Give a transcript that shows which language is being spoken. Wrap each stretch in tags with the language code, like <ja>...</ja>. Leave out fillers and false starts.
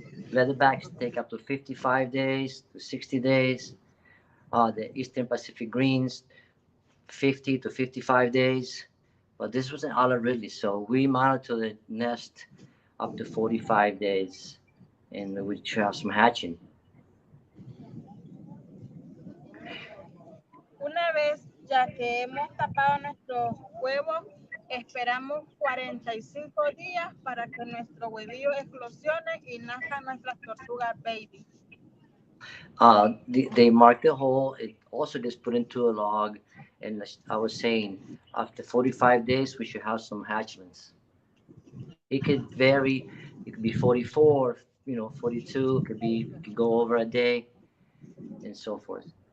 <en>Leatherbacks take up to 55 days to 60 days. The Eastern Pacific greens, 50 to 55 days. But this was an olive ridley, so we monitor the nest up to 45 days, and we have some hatching.</en> <es>Una vez ya que hemos tapado nuestros huevos, esperamos 45 días para que nuestro huevillo eclosione y nazcan nuestras tortugas baby.</es> <en>They mark the hole. It also gets put into a log, and I was saying, after 45 days, we should have some hatchlings. It could vary. It could be 44, 42. It could go over a day, and so forth.</en>